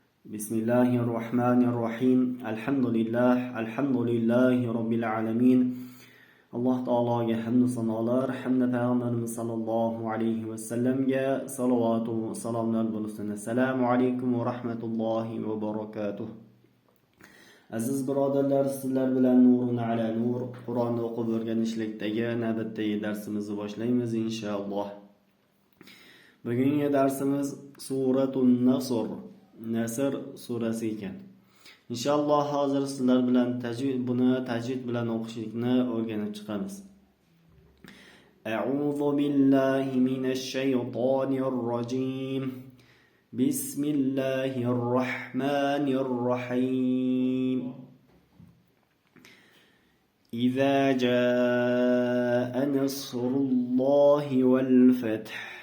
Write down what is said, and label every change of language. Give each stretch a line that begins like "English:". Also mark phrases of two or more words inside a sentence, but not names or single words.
Arabic: بسم الله الرحمن الرحيم الحمد لله رب العالمين
Uzbek: alloh taologa hamd sanolar, hamda payg'ambarimiz
Arabic: صلى الله عليه و سلم
Uzbek: salovat va salomlar bo'lsin.
Arabic: السلام عليكم و رحمة الله و بركاته.
Uzbek: Aziz birodarlar, sizlar bilan Nurun ala Nur Qur'onni o'qib o'rganishlikdagi navbatdagi darsimizni boshlaymiz inshaalloh. Bugungi darsimiz Suratun Nasr surasi ekan. İnşallah hozir sizlar bilan tajvid bilan o'qishlikni o'rganib chiqamiz.
Arabic: أعوذ بالله من الشيطان الرجيم. بسم الله الرحمن الرحيم. إذا جاء نصر الله والفتح.